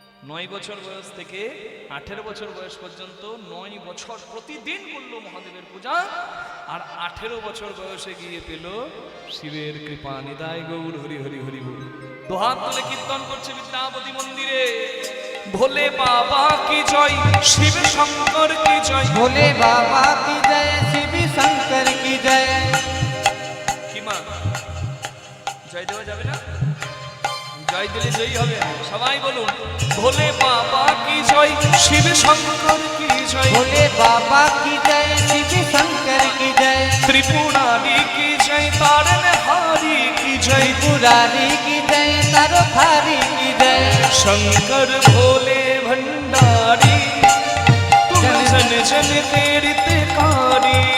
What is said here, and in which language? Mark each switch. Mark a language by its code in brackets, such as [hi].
[bn] 9 বছর বয়স থেকে 18 বছর বয়স পর্যন্ত 9 বছর প্রতিদিন করলো মহাদেবের পূজা। আর 18 বছর বয়সে গিয়ে পেল শিবের কৃপা। নিতাই গৌর হরি হরি হরি বল। দুহাত তুলে কীর্তন করছে বিদ্যাপতি মন্দিরে, [hi] ভোলে বাবা কি জয়, শিব শঙ্কর কি জয়। भोले बाबा की जय, शिव शंकर की जय। [bn] কি মা জয় দেওয়া যাবে না? জয় দিলে জয়ী হবে। সবাই বলুন, [hi] ভোলে বাবা কি জয়, শিব শঙ্কর কি জয়। भोले बाबा की जय, शिव शंकर की जय। त्रिपुरारी की जय, तारनहारी की जय। त्रिपुरारी की जय, तारनहारी की जय। शंकर भोले भंडारी, तुम जन जन के हितकारी।